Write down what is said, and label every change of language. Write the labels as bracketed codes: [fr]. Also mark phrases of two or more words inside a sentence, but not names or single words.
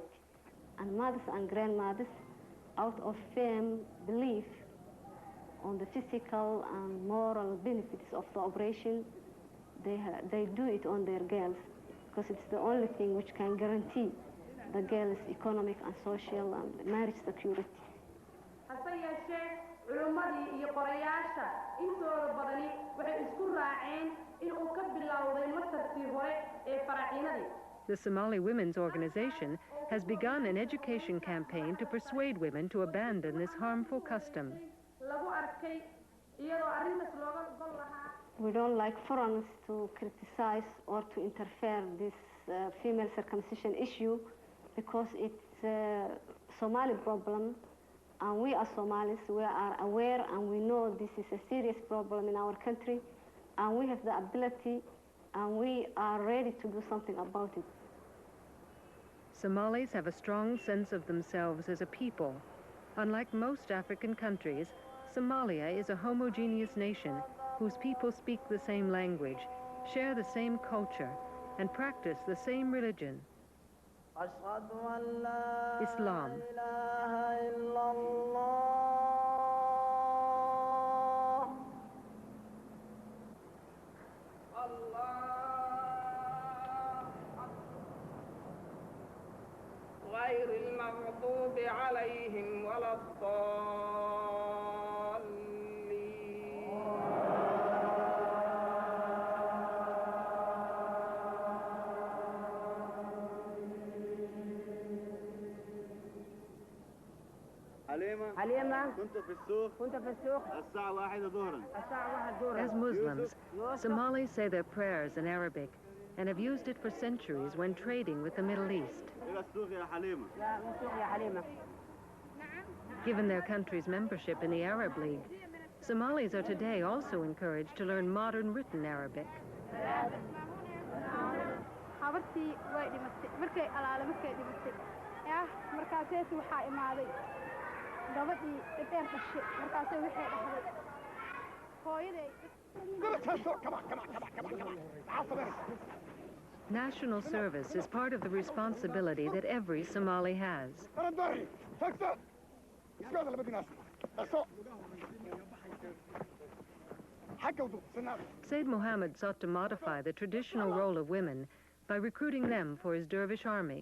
[en] And mothers and grandmothers, out of firm belief on the physical and moral benefits of the operation, they do it on their girls because it's the only thing which can guarantee the girls' economic and social and marriage security. [so] hase yeeshee culimmadii iyo qorayaasha intooda badani waxay isku raaceen in uu ka bilowday masarkii hore ee faraciinadii. [en] The Somali Women's Organization has begun an education campaign to persuade women to abandon this harmful custom. [so] lagu arkay iyadoo arrintaas looga gol lahaa. [en] We don't like foreigners to criticize or to interfere this female circumcision issue because it's a Somali problem, and we as Somalis, we are aware and we know this is a serious problem in our country, and we have the ability and we are ready to do something about it. Somalis have a strong sense of themselves as a people. Unlike most African countries, Somalia is a homogeneous nation whose people speak the same language, share the same culture, and practice the same religion, Islam. [ar] غير المغضوب عليهم ولا الضالين. حليمة كنت في السوق الساعة 1 ظهرا. [en] As Muslims, Somalis say their prayers in Arabic and have used it for centuries when trading with the Middle East. [ar] إلى السوق يا حليمة. لا من سوق يا حليمة. [en] Given their country's membership in the Arab League, Somalis are today also encouraged to learn modern written Arabic. [so] habartii way dhimatay markay alaala markay dhimatay markaaseetu waxaa imaaday gabadhii dheer dhashay markaasay waxay dhahday hooyaday. [en] National service is part of the responsibility that every Somali has. Said Mohammed sought to modify the traditional role of women by recruiting them for his dervish army.